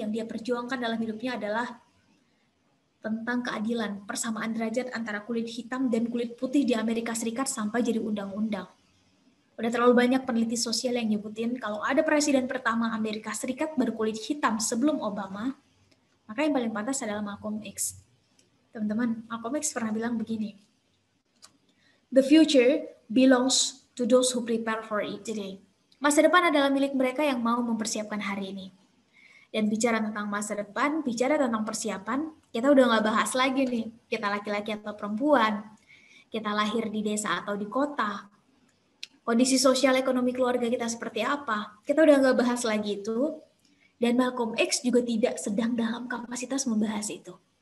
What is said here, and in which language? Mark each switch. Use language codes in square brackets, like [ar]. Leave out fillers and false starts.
[id] Yang dia perjuangkan dalam hidupnya adalah tentang keadilan, persamaan derajat antara kulit hitam dan kulit putih di Amerika Serikat sampai jadi undang-undang. Udah terlalu banyak peneliti sosial yang nyebutin kalau ada presiden pertama Amerika Serikat berkulit hitam sebelum Obama, maka yang paling pantas adalah Malcolm X. Teman-teman, Malcolm X pernah bilang begini, [en] the future belongs to those who prepare for it today. [id] Masa depan adalah milik mereka yang mau mempersiapkan hari ini. Dan bicara tentang masa depan, bicara tentang persiapan, kita udah nggak bahas lagi nih, kita laki-laki atau perempuan, kita lahir di desa atau di kota, kondisi sosial ekonomi keluarga kita seperti apa, kita udah nggak bahas lagi itu, dan Malcolm X juga tidak sedang dalam kapasitas membahas itu.